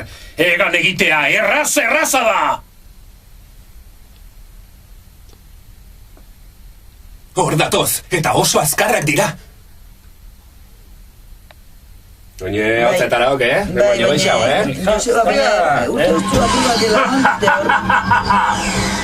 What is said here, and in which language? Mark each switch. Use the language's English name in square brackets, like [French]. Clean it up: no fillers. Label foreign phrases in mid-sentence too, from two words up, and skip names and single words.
[Basque] Egan egitea erraza da. Hor datoz, eta oso azkarrak dira. [Spanish] Oye, ¿aceptará o qué? Me voy a echar, Yo se va a poner. Usted estuvo aquí delante.